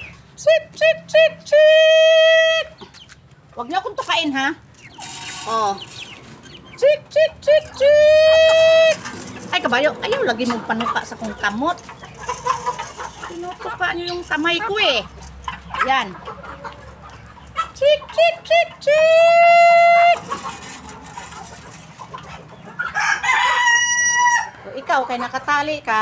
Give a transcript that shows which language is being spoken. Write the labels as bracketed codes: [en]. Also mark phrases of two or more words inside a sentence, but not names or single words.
[en] Sit, sit, sit, sit. [tl] Huwag niyo akong tukain, ha? [en] Oh. Sit, sit, sit, sit. [tl] Ay, kabayo. [ceb] Ayaw, lagi mong panuka sa kong kamot. [tl] Pinutuka niyo yung kamay ko, eh. Yan. [en] Sit, sit, sit, sit. [ceb] So, ikaw, kay nakatali ka.